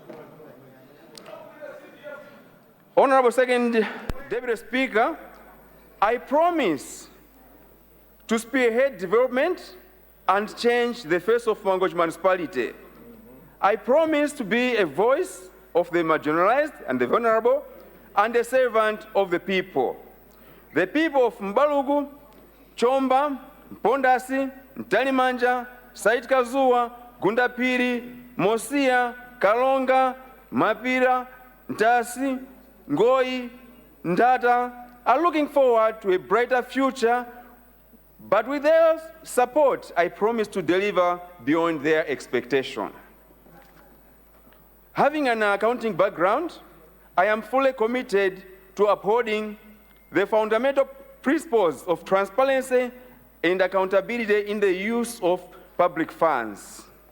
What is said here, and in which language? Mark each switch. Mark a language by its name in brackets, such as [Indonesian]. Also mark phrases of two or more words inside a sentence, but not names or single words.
[English] Honorable Second Deputy Speaker, I promise to spearhead development and change the face of MPUNGWE Municipality. I promise to be a voice of the marginalized and the vulnerable and a servant of the people. The people of Mbalugu, Chomba, Mpondasi, Ntalimanja, Sait Kazua, Gundapiri, Mosia, Kalonga, Mapira, Ntasi, Ngoi, Ndata are looking forward to a brighter future, but with their support, I promise to deliver beyond their expectation. Having an accounting background, I am fully committed to upholding the fundamental principles of transparency and accountability in the use of public funds.